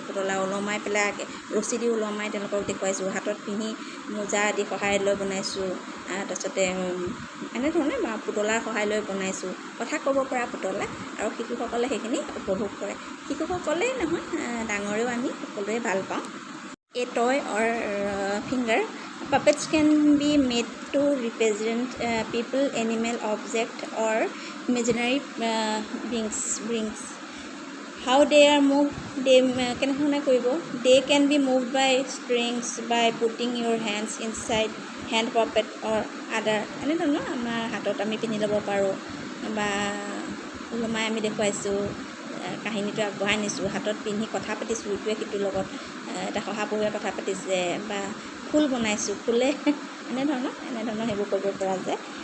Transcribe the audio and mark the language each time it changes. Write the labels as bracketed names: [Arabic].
[Assamese] পুতলা ওলমাই পেলাই ৰছী দি ওলমাই তেওঁলোকক দেখুৱাইছোঁ। হাতত পিন্ধি মোজা আদি সহায় লৈ বনাইছোঁ। তাৰপিছতে এনেধৰণে পুতলাৰ সহায় লৈ বনাইছোঁ। কথা ক'ব পৰা পুতলা, আৰু শিশুসকলে সেইখিনি উপভোগ কৰে। শিশুসকলেই নহয়, ডাঙৰেও আমি সকলোৱে ভাল পাওঁ। [English] A toy or finger puppets can be made to represent people, animal, object or imaginary beings. How they are moved, they [Assamese] কেনেধৰণে কৰিব? [English] They can be moved by strings, by putting your hands inside hand puppet or other. [Assamese] এনেধৰণৰ আমাৰ হাতত আমি পিন্ধি ল'ব পাৰোঁ বা ওলমাই আমি দেখুৱাইছোঁ, কাহিনীটো আগবঢ়াই নিছোঁ, হাতত পিন্ধি কথা পাতিছোঁ, ইটোৱে সিটোৰ লগত এটা শহাপহুৱে কথা পাতিছে, বা ফুল বনাইছোঁ, ফুলে এনেধৰণৰ সেইবোৰ কৰিব পৰা যায়।